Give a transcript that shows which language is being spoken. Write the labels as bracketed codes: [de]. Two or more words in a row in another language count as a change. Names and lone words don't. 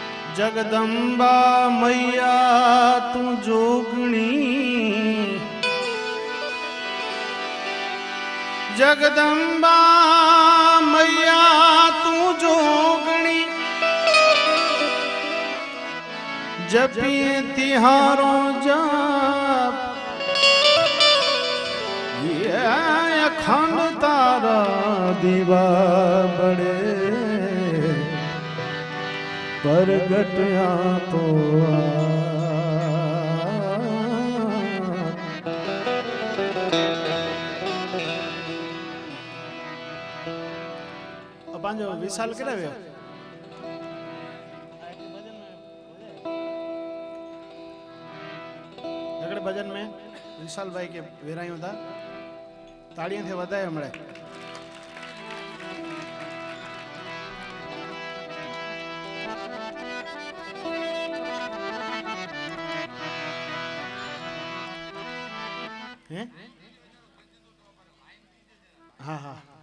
[kfr] जगदम्बा मैया तू जोगणी, जगदम्बा मैया तू जोगणी, जपिए तिहारो जाप ये अखंड तारा दीवा बड़े परगटया तो पंहिंजो विशाल केॾा वियो हिकिड़े भजन में विशाल भाई के विरायूं था ताड़ियों थे वधाए हमणे हैं हाँ हाँ